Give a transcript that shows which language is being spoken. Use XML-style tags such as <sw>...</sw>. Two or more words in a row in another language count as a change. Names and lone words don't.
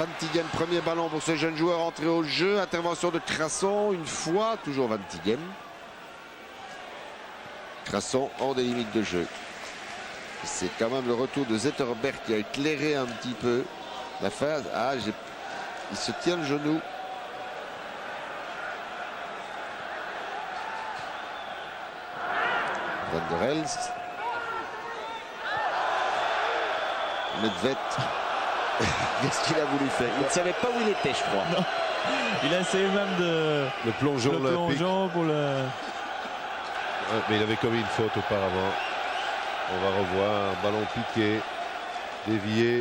<fr>20e premier ballon pour ce jeune joueur entré au jeu. Intervention de Crasson, une fois, toujours 20e. Crasson hors des limites de jeu. C'est quand même le retour de Zetterberg qui a éclairé un petit peu la phase. Ah, il se tient le genou. Van der Elst. Nedved. Qu'est-ce qu'il a voulu faire? Il ne savait pas où il était, je crois. Non. Il a essayé même de... Le plongeon pour le... Ouais, mais il avait commis une faute auparavant. On va revoir un ballon piqué, dévié.</fr>